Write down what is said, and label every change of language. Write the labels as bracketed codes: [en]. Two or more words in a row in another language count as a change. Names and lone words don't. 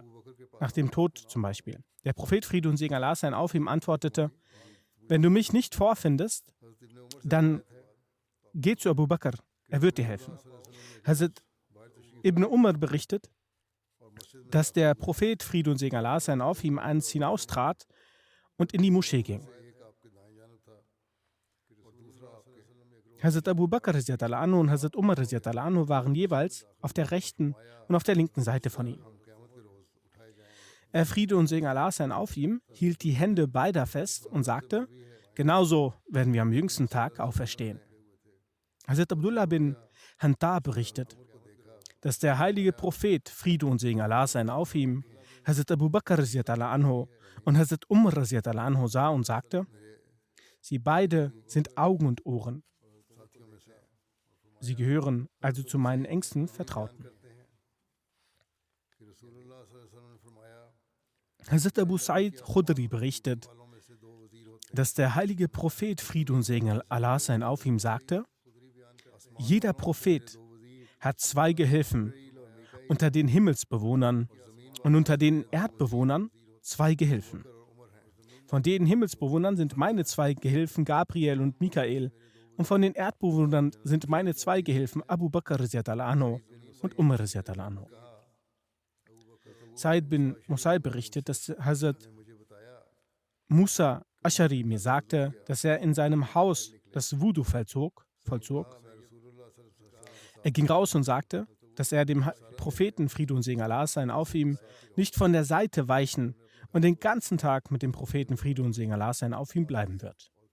[de] Nach dem Tod zum Beispiel. Der Prophet Friede und Segen Allah sein auf ihm antwortete: Wenn du mich nicht vorfindest, dann geh zu Abu Bakr, er wird dir helfen. Hazrat Ibn Umar berichtet, dass der Prophet Friede und Segen Allah sein auf ihm eins hinaustrat und in die Moschee ging. Hazrat Abu Bakr [ar] رضي الله عنه [de] und Hazrat Umar [ar] رضي الله عنه [de] waren jeweils auf der rechten und auf der linken Seite von ihm. Friede und Segen Allah sein auf ihm hielt die Hände beider fest und sagte: Genauso werden wir am jüngsten Tag auferstehen. Hazrat Abdullah bin Hantar berichtet, dass der heilige Prophet Friede und Segen Allah sein auf ihm Hazrat Abu Bakr [ar] رضي الله عنه [de] und Hazrat Umar [ar] رضي الله عنه [de] sah und sagte: Sie beide sind Augen und Ohren. Sie gehören also zu meinen engsten Vertrauten. Hazrat Abu Sa'id Khudri berichtet, dass der heilige Prophet Friede und Segen Allah sein auf ihm sagte: Jeder Prophet hat zwei Gehilfen, unter den Himmelsbewohnern und unter den Erdbewohnern zwei Gehilfen. Von den Himmelsbewohnern sind meine zwei Gehilfen Gabriel und Mikael und von den Erdbewohnern sind meine zwei Gehilfen Abu Bakr [ar] رضي الله عنه [de] und Umar [ar] رضي الله عنه. [de] Said bin Musaib berichtet, dass Hazrat Musa Ashari mir sagte, dass er in seinem Haus das Wudu vollzog. Er ging raus und sagte, dass er dem Propheten Friede und Segen Allah sein auf ihm nicht von der Seite weichen und den ganzen Tag mit dem Propheten Friede und Segen Allah sein auf ihm bleiben wird.